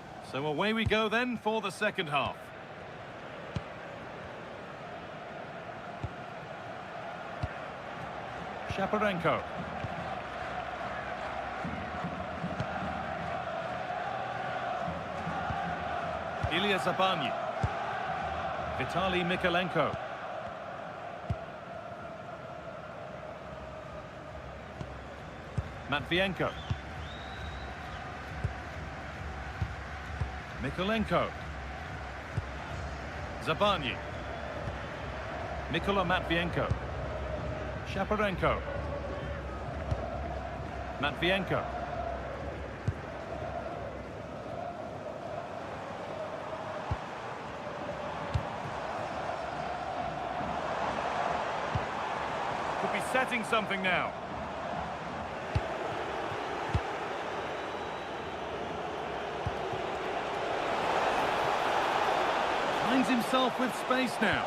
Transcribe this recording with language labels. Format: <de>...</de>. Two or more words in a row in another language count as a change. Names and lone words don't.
<en>So away we go then for the second half. Shaparenko. Ilya Zabanyi. Vitaly Mikalenko. Matvienko. Mikalenko. Zabanyi. Nikola Matvienko. Shaparenko. Matvienko. Could be setting something now. Finds himself with space now.</en>